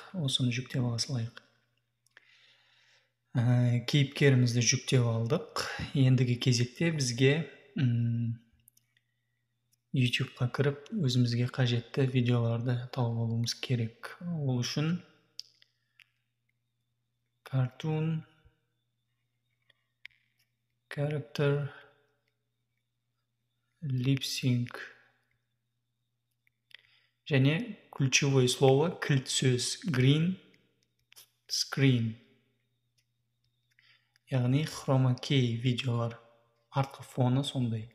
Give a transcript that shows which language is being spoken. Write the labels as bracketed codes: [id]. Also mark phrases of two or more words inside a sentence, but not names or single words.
[kk] Осыны жүктеп ала салайық. Кейіпкерімізді жүктеп алдық. Ендігі кезекте бізге YouTube'ға кіріп өзімізге қажетті видеоларды тауып алуымыз керек. Ол үшін [en] cartoon, character, lip sync [kk] және [ru] ключевое слово, [kk] кілт сөз [en] green screen. [kk] Яғни [en] chroma key [kk] видеолар, артқы фоны сондай.